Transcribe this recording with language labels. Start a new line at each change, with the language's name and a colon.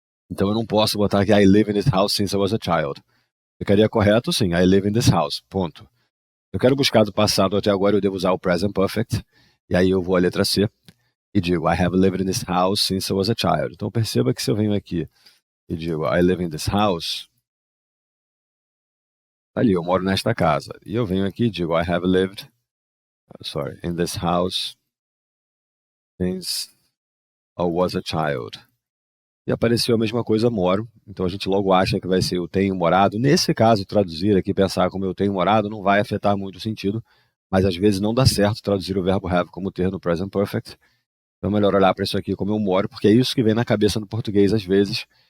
Portuguese: Então eu não posso botar aqui
English: I live in this house since I was a child.
Portuguese: Ficaria correto, sim,
English: I live in this house,
Portuguese: ponto. Eu quero buscar do passado até agora, eu devo usar o present perfect, e aí eu vou à letra C e digo
English: I have lived in this house since I was a child.
Portuguese: Então perceba que se eu venho aqui e digo
English: I live in this house,
Portuguese: ali, eu moro nesta casa. E eu venho aqui e digo
English: I have lived, in this house since I was a child.
Portuguese: E apareceu a mesma coisa, moro. Então a gente logo acha que vai ser eu tenho morado. Nesse caso, traduzir aqui, pensar como eu tenho morado, não vai afetar muito o sentido. Mas às vezes não dá certo traduzir o verbo have como ter no present perfect. Então é melhor olhar para isso aqui como eu moro, porque é isso que vem na cabeça no português às vezes.